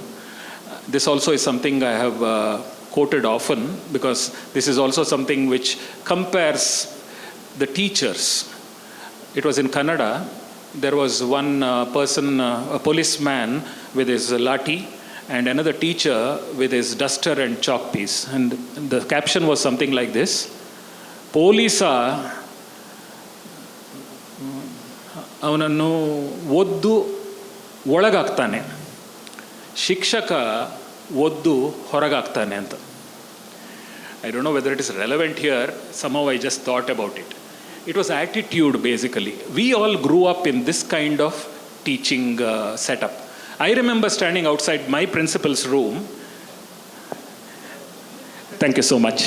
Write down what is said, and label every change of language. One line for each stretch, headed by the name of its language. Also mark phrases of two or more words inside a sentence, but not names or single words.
English: This also is something I have quoted often, because this is also something which compares the teachers. It was in Kannada. There was one person, a policeman with his lathi, and another teacher with his duster and chalk piece. And the caption was something like this:
Kannada: ಪೊಲೀಸ ಅವನನ್ನು ಒದ್ದು ಒಳಗಾಗ್ತಾನೆ, ಶಿಕ್ಷಕ ಒದ್ದು ಹೊರಗಾಗ್ತಾನೆ ಅಂತ.
English: I don't know whether it is relevant here. Somehow I just thought about it. It was attitude, basically. We all grew up in this kind of teaching setup. I remember standing outside my principal's room. Thank you so much.